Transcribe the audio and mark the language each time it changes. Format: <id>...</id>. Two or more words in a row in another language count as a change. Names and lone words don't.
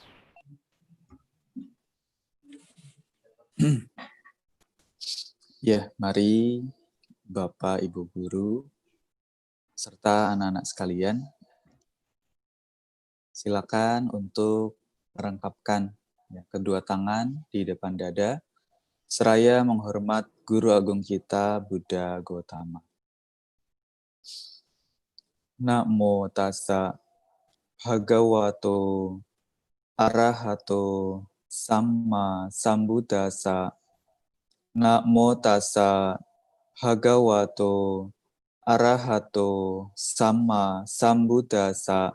<id>Ya, mari Bapak, Ibu Guru, serta anak-anak sekalian, silakan untuk merangkapkan kedua tangan di depan dada, seraya menghormat Guru Agung kita, Buddha Gautama.</id> <pi>Namo tassa bhagavato arahato samma sambuddhassa. Namo tassa bhagavato arahato samma sambuddhassa.</pi>